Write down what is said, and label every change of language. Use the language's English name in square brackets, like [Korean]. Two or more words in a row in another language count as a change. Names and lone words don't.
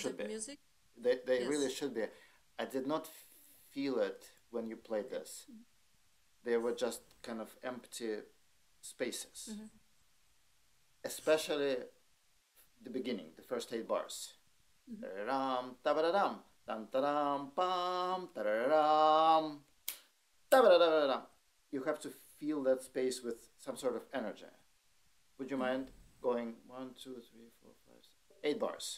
[English] should the be. music. They Yes. really should be. I did not feel it when you played this. They were just kind of empty spaces. Especially the beginning, the first 8 bars. Tararам, tabararam, tam taram, pam, tararam, tabararam. You have to fill that space with some sort of energy. Would you mind going 1, 2, 3, 4, 5, 6, 8 bars?